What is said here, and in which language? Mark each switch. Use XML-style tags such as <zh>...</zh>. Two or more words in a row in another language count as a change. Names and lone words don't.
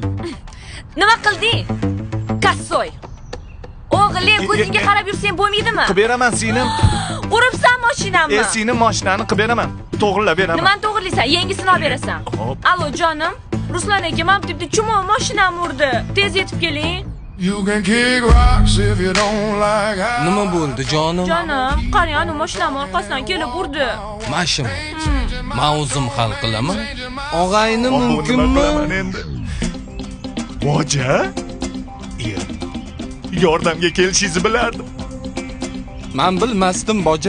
<uz>Nima qilding? Kassoy. O'g'lim, ko'zingga qarab yursang bo'lmaydimi? Qilib beraman singlim. Uribsan mashinamni. Seni mashinani qilib beraman. To'g'rilab beraman. Nimani to'g'rilaysan? Yangisini olib berasan. Hop. Allo jonim. Ruslan aka, men debdi chumon mashinamni urdi. Tez yetib keling.</uz> <en>You can kick rocks if you don't like how.</en> <uz>Nima bo'ldi jonim? Jonim, qarang, mashinamni orqasidan kelib urdi. Mashina. Men o'zim hal qilaman. Og'ayni mumkinmi? endi? Boja? Yordamga kelishingizni bilardim. Men bilmasdim boja.</uz>